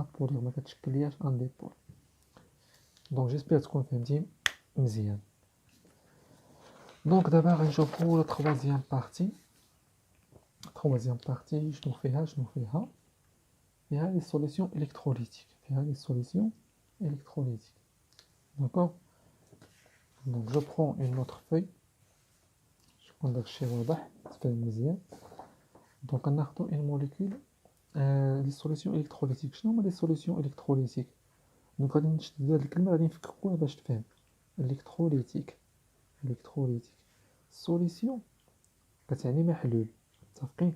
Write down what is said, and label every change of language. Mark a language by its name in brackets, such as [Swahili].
[Arabic] ما كتشكلياش ان ديبول. دونك جيسبيغ تكون فهمتي مزيان. دونك دابا غنشوفوا لا تروازيام بارتي. شنو فيها لي سوليسيون الكتروليتيك. [French] D'accord. Donc je prends une autre feuille. [Arabic] شكون داكشي واضح تفهم مزيان. دونك غناخدو une molécule لي سوليسيون الكتروليتيك. شنو هما لي سوليسيون الكتروليتيك؟ دونك غادي نشد هاد الكلمه غادي نفككوها باش تفهم. الكتروليتيك سوليسيون كتعني محلول متفقين.